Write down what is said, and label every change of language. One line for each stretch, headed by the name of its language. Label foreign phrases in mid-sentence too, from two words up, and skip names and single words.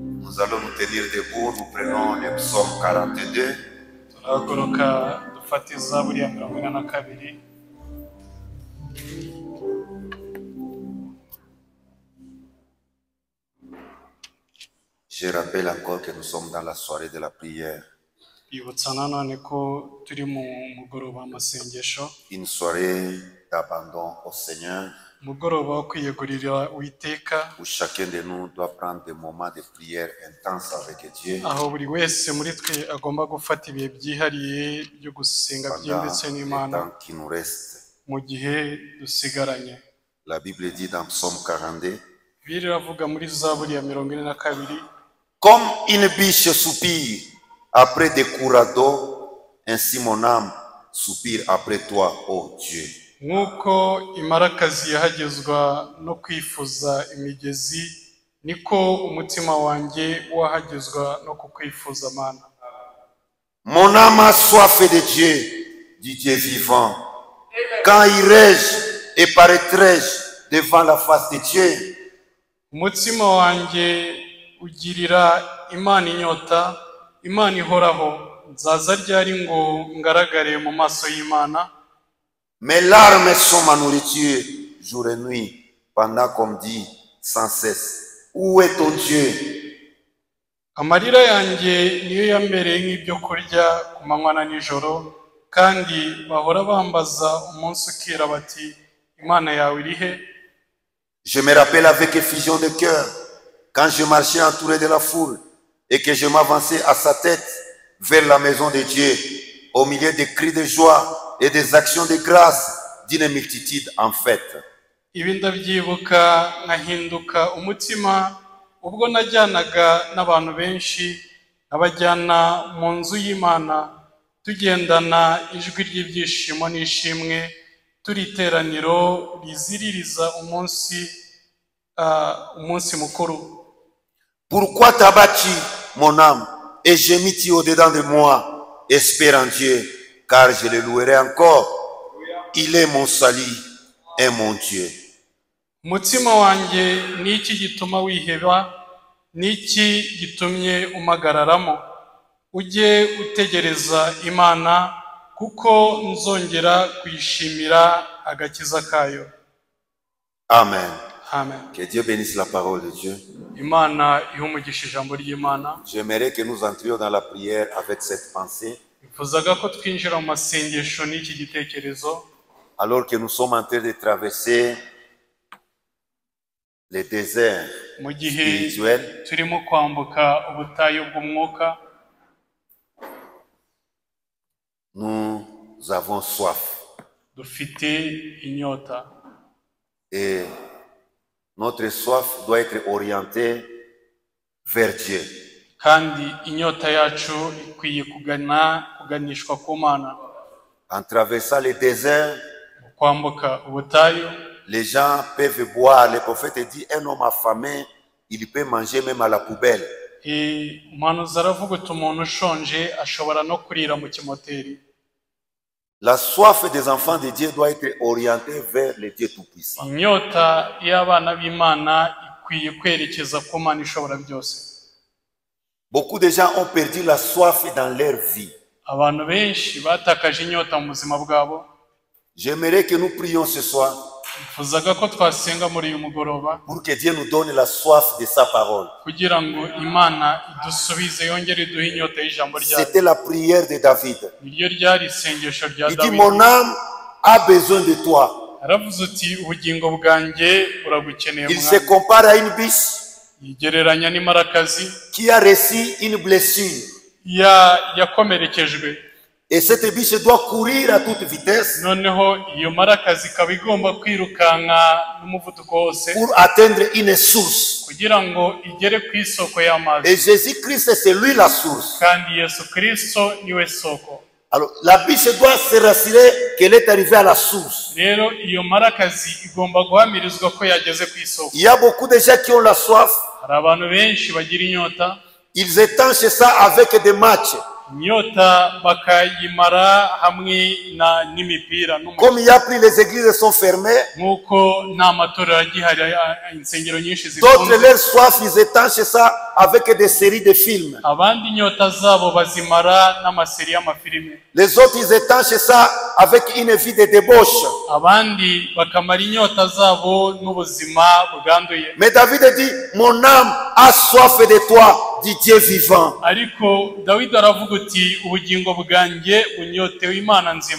French: Nous allons nous tenir debout, nous prenons le psaume 42.
Kinyarwanda: Turahaguruka dufata izaburi ya 42.
French: Je rappelle encore que nous sommes dans la soirée de la prière.
Kinyarwanda: Ibutsa nanone ko turi mu mugoroba w'amasengesho,
French: Une soirée d'abandon au Seigneur,
Kinyarwanda: umugoroba wo kwiyegurira Uwiteka,
French: où chacun de nous doit prendre des moments de prière intense avec Dieu
Kinyarwanda: aho buri wese muri twe agomba gufata ibihe byihariye byo gusenga
French: pendant
Kinyarwanda: byimbitse
French: le
Kinyarwanda: n'Imana
French: temps qui nous reste.
Kinyarwanda: mu gihe dusigaranye.
French: La Bible dit dans Psaume 42,
Kinyarwanda: Bibiliya iravuga muri zaburi ya 42,
French: comme une biche soupire après des cours d'eau, ainsi mon âme soupire après toi, ô Dieu.
Kinyarwanda: nk'uko imarakazi yahagezwa no kwifuza imigezi, niko umutima wanjye wahagezwa no kukwifuza Mana.
French: Mon âme a soif de Dieu, du Dieu vivant. Quand irai-je et paraîtrai-je devant la face de Dieu?
Kinyarwanda: Umutima wanjye ugirira Imana inyota, Imana ihoraho. Nzaza ryari ngo ngaragare mu maso y'Imana?
French: Mes larmes sont ma nourriture, jour et nuit, pendant qu'on me dit sans cesse, où est ton Dieu?
Kinyarwanda: Amarira yanjye niyo yambereye nk'ibyo kurya ku manywa na nijoro, kandi bahora bambaza umunsi ukira bati, Imana yawe iri he?
French: Je me rappelle avec effusion de cœur, quand je marchais entouré de la foule et que je m'avançais à sa tête vers la maison de Dieu, au milieu des cris de joie et des actions de grâce d'une multitude en fête.
Kinyarwanda: Ibi ndabyibuka nkahinduka umutima ubwo najyanaga n'abantu benshi, abajyana mu nzu y'Imana, tugendana ijwi ry'ibyishimo n'ishimwe, turi iteraniro riziririza umunsi mukuru.
French: Pourquoi t'as battu mon âme et gémis-tu au-dedans de moi? Espère en Dieu, car je le louerai encore. Il est mon salut et mon Dieu.
Kinyarwanda: Umutima wanjye ni iki gituma wiheba? Ni iki gitumye umagararamo? Ujye utegereza Imana, kuko nzongera kuyishimira agakiza kayo. Amen. Amen.
French: Que Dieu bénisse la parole de Dieu.
Kinyarwanda: Imana ihumugisha ijambo ry'Imana.
French: J'aimerais que nous entrions dans la prière avec cette pensée,
Kinyarwanda: Bifuzaga ko twinjira mu masengesho n'iki gitekerezo,
French: alors que nous sommes en train de traverser les déserts
Kinyarwanda: mu gihe
French: spirituels.
Kinyarwanda: turimo kwambuka ubutayu bw'umwuka.
French: Nous avons soif
Kinyarwanda: Dufite inyota,
French: et notre soif doit être orientée vers Dieu.
Kinyarwanda: kandi inyota yacu ikwiye kuganishwa ku Mana.
French: En traversant les déserts,
Kinyarwanda: Mu kwambuka ubutayu,
French: les gens peuvent boire. Le prophète dit, un homme affamé, il peut manger même à la poubelle.
Kinyarwanda: umuhanuzi aravuga uti umuntu ushonje ashobora no kurira mu kimoteri.
French: La soif des enfants de Dieu doit être orientée vers le Dieu Tout-Puissant.
Kinyarwanda: Inyota y'abana b'Imana ikwiye kwerekeza ku Mana ishobora byose.
French: Beaucoup de gens ont perdu la soif dans leur vie.
Kinyarwanda: Abantu benshi batakaje inyota mu buzima bwabo.
French: J'aimerais que nous prions ce soir
Kinyarwanda: Bifuzaga ko twasenga muri uyu mugoroba,
French: pour que Dieu nous donne la soif de sa parole.
Kinyarwanda: kugira ngo Imana idusubize, yongere iduhe inyota y'ijambo ryayo.
French: C'était la prière de David.
Kinyarwanda: Niryo ryari isengesho rya
French: Il dit,
Kinyarwanda: Dawidi.
French: mon âme a besoin de toi.
Kinyarwanda: Aravuze uti, ubugingo bwanjye buragukeneye
French: Il se
Kinyarwanda: Mwami.
French: compare à une biche
Kinyarwanda: Yigereranya n'imarakazi
French: qui a reçu une blessure.
Kinyarwanda: yakomerekejwe,
French: Et cette biche doit courir à toute vitesse
Kinyarwanda: noneho iyo marakazi ikaba igomba kwirukanka n'umuvuduko wose
French: pour atteindre une source.
Kinyarwanda: kugira ngo igere ku isoko y'amazi.
French: Et Jésus-Christ, c'est lui la source.
Kinyarwanda: Kandi Yesu Kristo niwe soko.
French: Alors, la biche doit se rassurer qu'elle est arrivée à la source.
Kinyarwanda: Rero iyo marakazi igomba guhamirizwa ko yageze ku isoko.
French: Il y a beaucoup de gens qui ont la soif.
Kinyarwanda: Hari abantu benshi bagira inyota,
French: Ils étanchent ça avec des matchs.
Kinyarwanda: inyota bakayimara hamwe n'imipira
French: Comme il y a plus, les églises sont fermées.
Kinyarwanda: nk'uko nta matorero agihari, insengero nyinshi
French: D'autres,
Kinyarwanda: zifunze.
French: leur soif, ils étanchent ça avec des séries de films.
Kinyarwanda: Abandi inyota zabo bazimara n'amaseri y'amafilime.
French: Les autres, ils étanchent ça avec une vie de débauche.
Kinyarwanda: Abandi bakamara inyota zabo n'ubuzima bwanduye.
French: Mais David dit, mon âme a soif de toi, dit Dieu vivant.
Kinyarwanda: Ariko Dawidi aravuga uti ubugingo bwanjye bunyotewe Imana nzima.